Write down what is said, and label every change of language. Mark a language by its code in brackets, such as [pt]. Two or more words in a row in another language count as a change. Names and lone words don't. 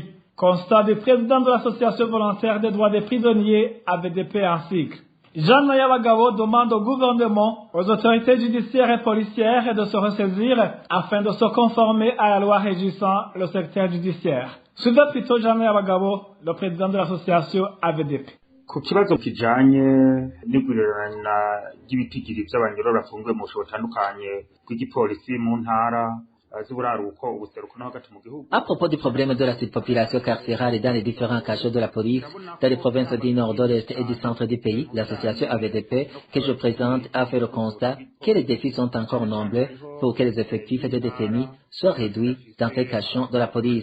[fr] Constat du président de l'association volontaire des droits des prisonniers, AVDP en cycle. Jean Nayabagabo demande au gouvernement, aux autorités judiciaires et policières de se ressaisir afin de se conformer à la loi régissant le secteur judiciaire. Suivez plutôt Jean Nayabagabo, le président de l'association AVDP. [rn] ku kibazo kijanye n'igurirana ry'ibitigiri by'abanyoro bafungiwe mu busho butandukanye bw'igipolisi mu ntara z'uburaruko ubuseruko no hagati mu gihugu. [fr] À propos du problème de la surpopulation carcérale dans les différents cachots de la police, dans les provinces du nord, de l'est et du centre du pays, l'association AVDP que je présente a fait le constat que les défis sont encore nombreux pour que les effectifs de détenus soient réduits dans ces cachons de la police.